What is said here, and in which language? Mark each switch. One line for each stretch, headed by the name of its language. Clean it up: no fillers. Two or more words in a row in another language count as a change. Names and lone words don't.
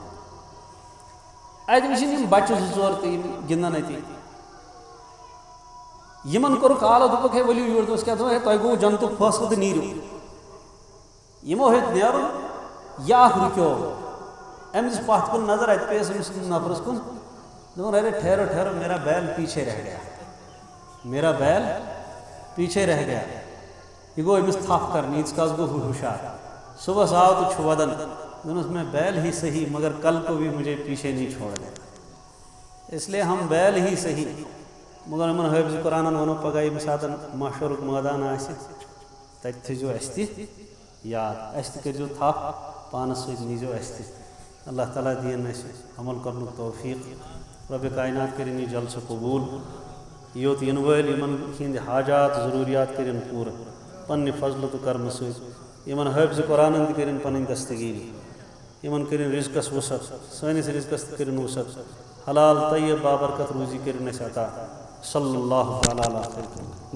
Kashmiri: اَتہِ وٕچھِنۍ یِم بچہٕ زٕ ژور تہِ یِم گِنٛدان اَتہِ یِمن کوٚرُکھ آلو دوٚپُکھ ہے ؤلِو یور دوٚپُس کیٛاہ دوٚپ ہے تۄہہِ گوٚو جنتُک فٲصلہٕ تہٕ نیٖرِو یِمو ہیوٚت نیرُن یہِ اکھ رُکیو أمۍ دِژ پتھ کُن نظر اَتہِ پیٚیَس أمِس نفرس کُن دوٚپُن
Urdu: ارے ٹھہرو ٹھہرو میرا بیل پیچھے رہ گیا میرا بیل پیچھے رہ گیا
Kashmiri: یہ گوٚو أمِس تھپھ کرنہِ ییٖتِس کالس گوٚو ہُہ ہُشار صُبحس آو تہٕ چھُ ودان دوٚپنس میں
Urdu: بیل ہی صحیح مگر کل کو بھی مجھے پیچھے نہیں چھوڑ دے اس لیے ہم بیل ہی صحیح مگر
Kashmiri: یِمن حٲفظ قرآنن ووٚنو پگاہ ییٚمہِ ساتہٕ محشرُک مٲدان آسہِ تتہِ تھٲیزیو اَسہِ تہِ یاد اَسہِ تہِ کٔرۍزیو تھپھ پانس سۭتۍ نیٖزیو اَسہِ تہِ
Arabic: اللہ تعالیٰ
Kashmiri: دِیِن اَسہِ عمل کرنُک توفیٖق رۄبِ کاینات کٔرِنۍ یہِ جلسہٕ قبوٗل یوٚت یِنہٕ وٲلۍ یِمن ہٕنٛدۍ حاجات ضروٗریات کٔرِنۍ پوٗرٕ پننہِ فضلہٕ تہٕ کرمہٕ سۭتۍ یِمن حٲفظِ قرآنن تہِ کٔرِنۍ پنٕنۍ دستگیٖری یِمن کٔرِنۍ رِزقس وُسعت سٲنِس رِزقس تہِ کٔرِنۍ وُسعت حلال طیب بابرکت روزی کٔرِنۍ اَسہِ عطا
Arabic: صلی اللہ تعالیٰ علیہ